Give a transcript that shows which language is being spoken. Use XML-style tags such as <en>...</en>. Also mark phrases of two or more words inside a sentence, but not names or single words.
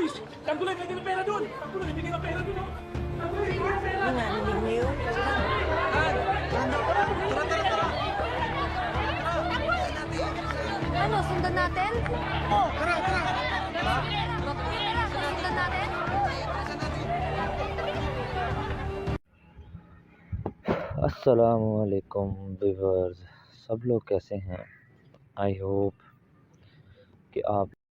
<tl>Tanggol, may bigyan ng pera dun! Tanggol, may bigyan ng pera dun, oh! Narinig niyo yun? Ano, sundan natin? Oo, tara! Sundan natin?</tl> <hi>अस्सलामुअलैकुम व्यूअर्स, सब लोग कैसे हैं?</hi> <en>I hope</en> <hi>कि आप</hi>